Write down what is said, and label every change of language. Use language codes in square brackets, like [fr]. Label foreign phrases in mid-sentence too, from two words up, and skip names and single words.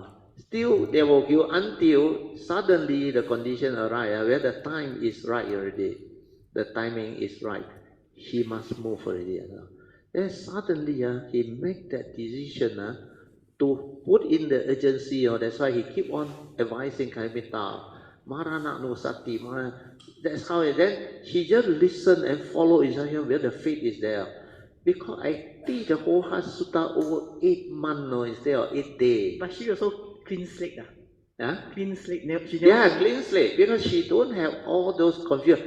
[en] Still, they will give until suddenly the condition arrive, where the time is right already. The timing is right. She must move already. Then suddenly, he make that decision to put in the urgency. That's why he keep on advising Kalyanamittas. [pi] Marana no sati, [en] that's how then she just listen and follow instruction where the faith is there. Because I teach the whole Heart Sutta over 8 months instead of 8 days. But she also clean slate. Clean slate. Clean slate, because she don't have all those confusion.